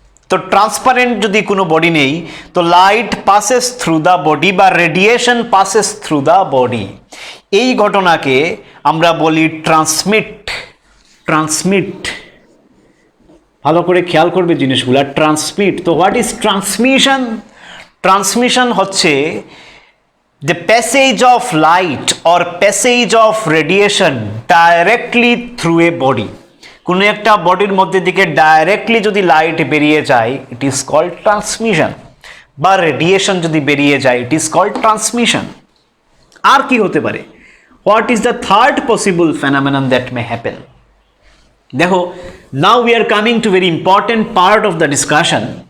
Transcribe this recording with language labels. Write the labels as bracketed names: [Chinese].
[Bangla] তো ট্রান্সপারেন্ট যদি কোনো বডি নেই, [English] তো light passes through the body বা radiation passes through the body. [Bangla] এই ঘটনাকে আমরা বলি ট্রান্সমিট। ভালো করে খেয়াল করবে জিনিসগুলো, ট্রান্সমিট। [English] তো what is transmission? Transmission হচ্ছে the passage of light or passage of radiation directly through a body। [Bangla] কোনো একটা বডির মধ্যে দিকে ডাইরেক্টলি যদি লাইট বেরিয়ে যায়, [English] it is called transmission, [Bangla] বা রেডিয়েশন যদি বেরিয়ে যায়, ইট ইজ কল্ড ট্রান্সমিশন। আর কি হতে পারে? [English] What is the third possible phenomenon that may happen? দেখো, now we are coming to very important part of the discussion.